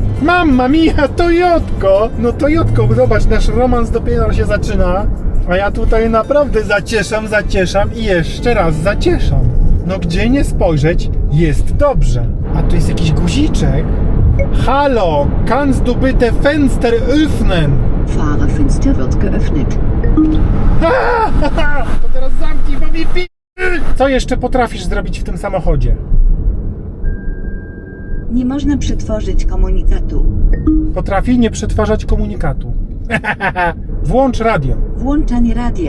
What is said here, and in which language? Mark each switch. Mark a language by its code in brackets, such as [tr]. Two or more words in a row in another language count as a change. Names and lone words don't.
[it] Mamma mia, Toyotko! [pl] No Toyotko, zobacz, nasz romans dopiero się zaczyna, a ja tutaj naprawdę zacieszam i jeszcze raz zacieszam. No gdzie nie spojrzeć, jest dobrze. A tu jest jakiś guziczek. Halo, [de] kannst du bitte Fenster öffnen? Fahrerfenster wird geöffnet. [pl] To teraz zamknij, bo mi Co jeszcze potrafisz zrobić w tym samochodzie? Nie można przetworzyć komunikatu. Potrafi nie przetwarzać komunikatu. Włącz radio. Włączanie radia.